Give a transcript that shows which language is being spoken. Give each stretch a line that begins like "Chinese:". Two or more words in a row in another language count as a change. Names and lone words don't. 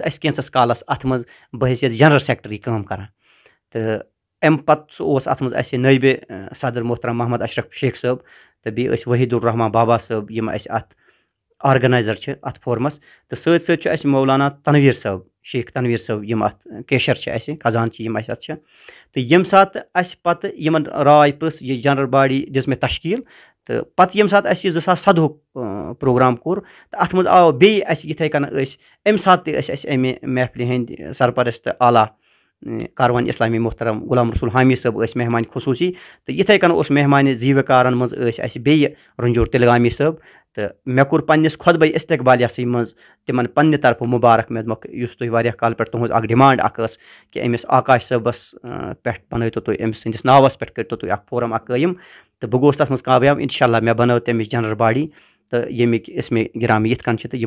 Kashmiri: اَسہِ کینٛژَس کالَس اَتھ منٛز بحیثیت
English: General Secretary
Kashmiri: کٲم کَران تہٕ اَمہِ پَتہٕ سُہ اوس اَتھ منٛز اَسہِ نٲیبہِ صدٕر محترم محمد اشرف شیخ صٲب تہٕ بیٚیہِ ٲسۍ وحیٖد الرحمان بابا صٲب یِم اَسہِ اَتھ آرگنایزر چھِ اَتھ فورمَس تہٕ سۭتۍ سۭتۍ چھُ اَسہِ مولانا تنویٖر صٲب شیخ تنویٖر صٲب یِم اَتھ کیشر چھِ اَسہِ خزانچہِ یِم اَسہِ اَتھ چھِ تہٕ ییٚمہِ ساتہٕ اَسہِ پَتہٕ یِمن راے پرٛژھ یہِ
English: General Body
Kashmiri: دِژ مےٚ تشکیٖل تہٕ پَتہٕ ییٚمہِ ساتہٕ اَسہِ یہِ 2017 پروگرام کوٚر تہٕ اَتھ منٛز آو بیٚیہِ اَسہِ یِتھَے کٔنۍ ٲسۍ اَمہِ ساتہٕ تہِ ٲسۍ اَسہِ اَمہِ محفلہِ ہٕنٛدۍ سرپرست عالیٰ کاروان اِسلامی محترم غلام رسول حامی صٲب ٲسۍ مہمان خصوٗصی تہٕ یِتھَے کٔنۍ اوس مہمانہِ زیٖوِکارَن منٛز ٲسۍ اَسہِ بیٚیہِ رنجور تِلگامی صٲب تہٕ مےٚ کوٚر پنٛنِس خۄطبَے استقبالیَسٕے منٛز تِمن پنٛنہِ طرفہٕ مُبارک مےٚ دوٚپمَکھ یُس تُہۍ واریاہ کالہٕ پٮ۪ٹھ تُہٕنٛز اَکھ ڈِمانٛڈ اَکھ ٲس کہِ أمِس آکاش صٲبَس پٮ۪ٹھ بَنٲیتو تُہۍ أمۍ سٕنٛدِس ناوَس پٮ۪ٹھ کٔرۍتو تُہۍ اَکھ فورَم اَکھ قٲیِم تہٕ بہٕ گوس تَتھ منٛز کامیاب اِنشاء اللہ مےٚ بَنٲو تَمِچ
English: General Body
Kashmiri: تہٕ ییٚمِکۍ اِسمِ گِرامی یِتھ کٔنۍ چھِ تہٕ